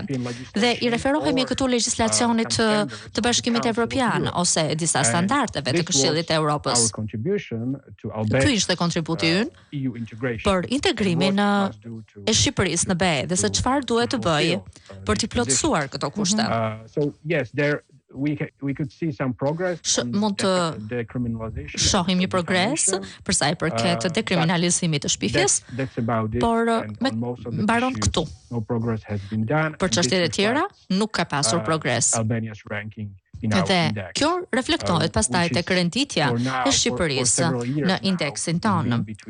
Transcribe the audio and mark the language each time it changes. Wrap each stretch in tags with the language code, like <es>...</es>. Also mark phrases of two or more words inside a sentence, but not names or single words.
<sq>Dhe i referohemi këtu legjislacionit të Bashkimit Evropian ose disa standardeve të Këshillit të Evropës. Ky ishte kontributi ynë për integrimin e Shqipërisë në BE dhe se çfarë duhet të bëjë për të plotësuar këto kushte.</sq> <en>We could see some progress.</en> <sq>Mund të shohim një progres për sa i përket dekriminalizimit të shpifjes, por mbaron këtu. Për çështjet e tjera nuk ka pasur progres. Dhe kjo reflektohet pastaj tek renditja e Shqipërisë në indeksin tonë.</sq>